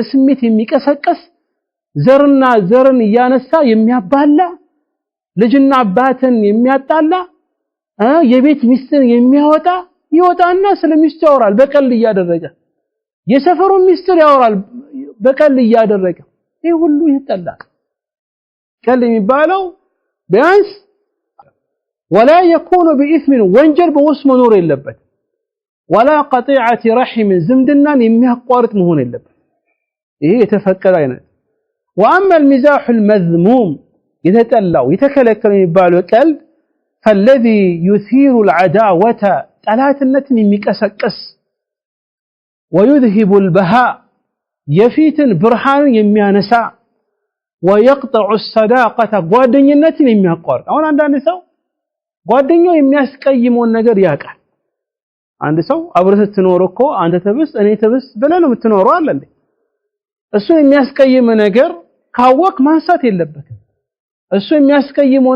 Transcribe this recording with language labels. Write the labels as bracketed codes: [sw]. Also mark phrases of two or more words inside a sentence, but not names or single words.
[am] ስሜት የሚቀሰቅስ ዘርና ዘርን ያነሳ የሚያባላ ልጅና አባትን የሚያጣላ የቤት ሚስትን የሚያወጣ ይወጣና ስለሚስቱ ያወራል በቀልድ እያደረገ የሰፈሩ ሚስጥር ያወራል በቀልድ እያደረገ ይሄ ሁሉ ይጠላል ቀልድ የሚባለው ቢያንስ [ar] ولا يكون بإثم [am] ወንጀል በውስጥ መኖር የለበት [ar] ولا قطيعة رحم [am] ዝምድናን የሚያቋርጥ መሆን የለበት ይሄ የተፈቀደ አይነት [ar] واما المزاح المذموم [am] የተጠላው የተከለከለ የሚባለው ቀልድ [ar] فالذي يثير العداوة [am] ጠላትነትን የሚቀሰቅስ [ar] ويذهب البهاء [am] የፊትን ብርሃንን የሚያነሳ [ar] ويقطع الصداقة [am] ጓደኝነትን የሚያቋርጥ አሁን አንዳንድ ሰው ጓደኛው የሚያስቀይመውን ነገር ያውቃል አንድ ሰው አብረህ ስትኖር እኮ አንተ ተብስ እኔ ተብስ ብለህ ነው የምትኖረው አይደል እሱ የሚያስቀይም ነገር ካወቅ ማንሳት የለበትም እሱ የሚያስቀይመውን